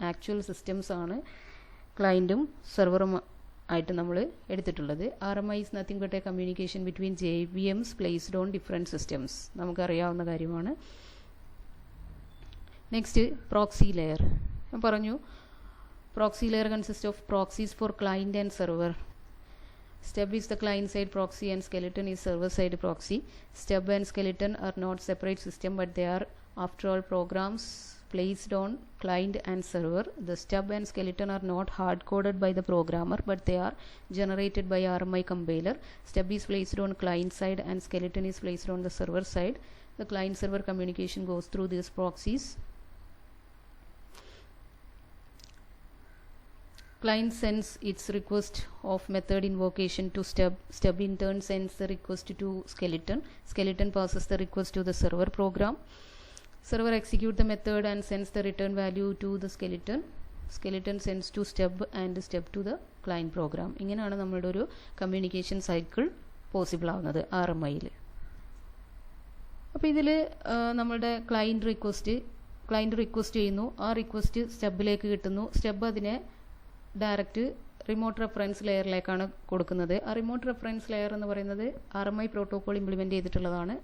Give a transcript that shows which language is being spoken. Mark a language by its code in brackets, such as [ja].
[ml] Actual systems ആണ് ക്ലയൻറ്റും സെർവറും ആയിട്ട് നമ്മൾ എടുത്തിട്ടുള്ളത്. [en] RMI is nothing but a communication between JVMs placed on different systems. [ml] നമുക്കറിയാവുന്ന കാര്യമാണ്. [en] Next proxy layer. [ml] ഞാൻ പറഞ്ഞു [en] Proxy layer consist of proxies for client and server. Stub is the client side proxy and skeleton is server side proxy. Stub and skeleton are not separate system, but they are after all programs placed on client and server. The stub and skeleton are not hard coded by the programmer, but they are generated by RMI compiler. Stub is placed on client side and skeleton is placed on the server side. The client server communication goes through these proxies. Client sends its request of method invocation to stub. Stub in turn sends the request to skeleton. Skeleton passes the request to the server program. Server executes the method and sends the return value to the skeleton. Skeleton sends to stub and stub to the client program. [ml] ഇങ്ങനെയാണ് നമ്മുടെ ഒരു communication cycle possible ആവുന്നത് RMIയിൽ. അപ്പോൾ ഇതിൽ നമ്മളുടെ client request ചെയ്യുന്നു. ആ request സ്റ്റബിലേക്ക് കിട്ടുന്നു. സ്റ്റബ് അതിനെ ഡയറക്റ്റ് റിമോട്ട് റെഫറൻസ് ലെയറിലേക്കാണ് കൊടുക്കുന്നത്. ആ റിമോട്ട് റെഫറൻസ് ലെയർ എന്ന് പറയുന്നത് RMI പ്രോട്ടോകോൾ ഇംപ്ലിമെൻറ്റ് ചെയ്തിട്ടുള്ളതാണ്.